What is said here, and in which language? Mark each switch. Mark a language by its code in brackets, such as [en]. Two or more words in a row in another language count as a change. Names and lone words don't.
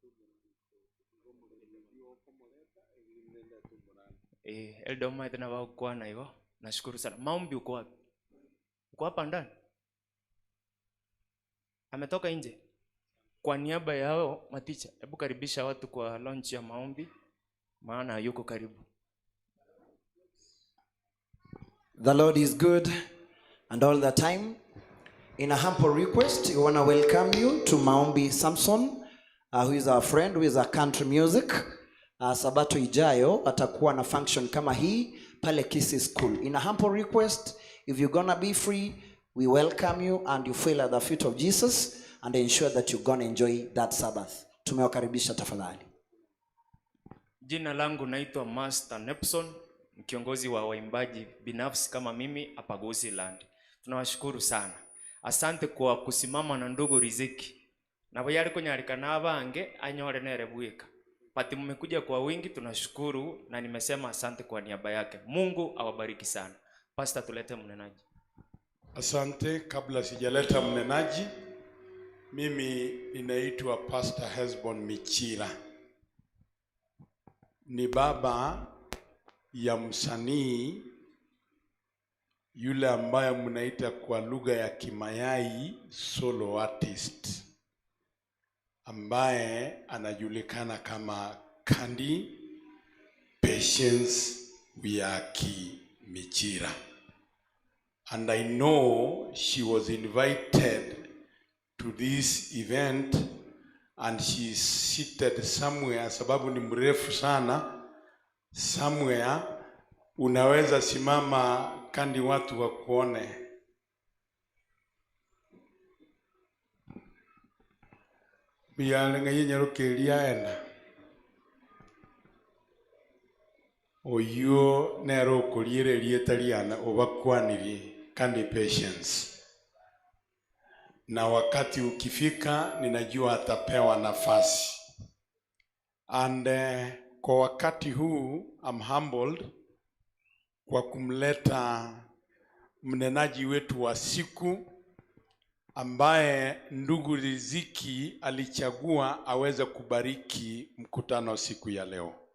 [sw] Elder Almighty na wakwana hivyo. Nashukuru sana. Maombi uko wapi? Uko hapa ndani? Ametoka nje? Kwa niaba yao maticha, hebu karibisha watu kwa launch ya maombi maana yuko karibu. [en] The Lord is good and all the time. In a humble request, we want to welcome you to Maombi Samson, who is our friend, who is our country music. [sw] Sabato ijayo atakuwa na function kama hii pale Kisii School. [en] In a humble request, if you're gonna be free, we welcome you and you feel at the feet of Jesus and ensure that you're gonna enjoy that Sabbath. [sw] Tumewakaribisha tafadhali. Jina langu naitwa Master Nepson, kiongozi wa waimbaji binafsi kama mimi hapa Gusii Land. Tunawashukuru sana. Asante kwa kusimama na ndugu Riziki. [guz] Na bayari kunyarika na abange anyore nere buika. [sw] Pati mmekuja kwa wingi, tunashukuru na nimesema asante kwa niaba yake. Mungu awabariki sana. Pastor, tulete mnenaji. Asante. Kabla sijaleta mnenaji, mimi ninaitwa Pastor Hesbon Michira. Ni baba ya msanii yule ambaye mnaita kwa lugha ya Kimayai [en] solo artist, [sw] ambaye anajulikana kama Candy Patience Wiaki Michira. [en] And I know she was invited to this event and she is seated somewhere, [sw] sababu ni mrefu sana. Somewhere unaweza simama Candy, watu wakuone. [guz] Biyalenga yenyerokelia ena oyo nero kolire lietaliana obakwanirie Candy Patience, [sw] na wakati ukifika ninajua atapewa nafasi. And kwa wakati huu [en] I'm humbled [sw] kwa kumleta mnenaji wetu wa siku ambaye ndugu Riziki alichagua aweze kubariki mkutano siku ya leo.